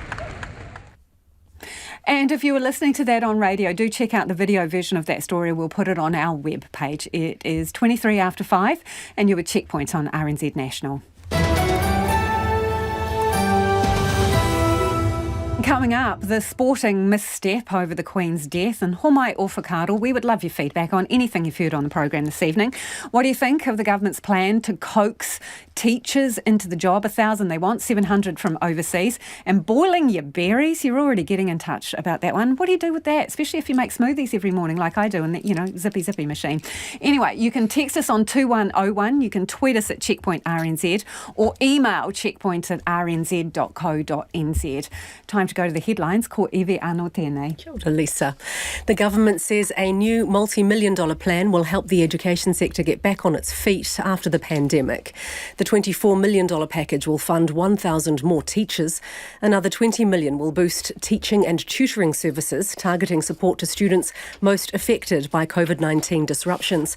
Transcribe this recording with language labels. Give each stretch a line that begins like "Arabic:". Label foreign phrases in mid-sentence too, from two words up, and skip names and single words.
English: And if you were listening to that on radio, do check out the video version of that story. We'll put it on our web page. It is 23 after 5 and you're with Checkpoints on RNZ National. Coming up, the sporting misstep over the Queen's death, and
Māori: homai o whakaaro.
English: We would love your feedback on anything you've heard on the programme this evening. What do you think of the government's plan to coax teachers into the job? 1,000 they want, 700 from overseas. And boiling your berries, you're already getting in touch about that one. What do you do with that? Especially if you make smoothies every morning like I do in that, zippy machine. Anyway, you can text us on 2101. You can tweet us at Checkpoint RNZ or email checkpoint@rnz.co.nz. Time to to go to the headlines.
Māori: Ko Iwi anō tēnei. Kia ora, Lisa.
English: The government says a new multi-million-dollar plan will help the education sector get back on its feet after the pandemic. The $24 million package will fund 1,000 more teachers. Another $20 million will boost teaching and tutoring services, targeting support to students most affected by COVID-19 disruptions.